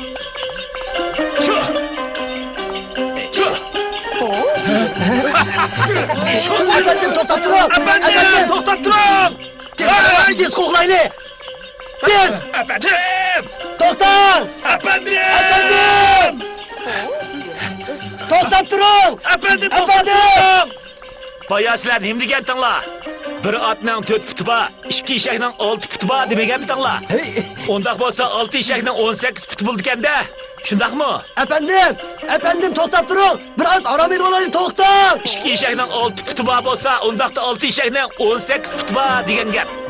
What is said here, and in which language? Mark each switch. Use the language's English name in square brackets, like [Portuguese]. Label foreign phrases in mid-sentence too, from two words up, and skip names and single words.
[Uzbek] Efendim to'xtab turing. Efendim, to'xtab turing. Tez qo'g'layli. Tez. Efendim. To'xtang. Efendim. To'xtab turing. Efendim. Bayağı sizler nima degantinglar? Bir otning 4 puti bor, 2 eshakning 6 puti bor demaganmitinglar? Undaq bo'lsa 6 eshakning 18 puti bo'ldi ekanda. Shundaqmi? Efendim to'xtab turing. Biroz orom olaylik, to'xtang. 2 eshakning 6 puti bor bo'lsa, undaqda 6 eshakning 18 puti bor degan gap.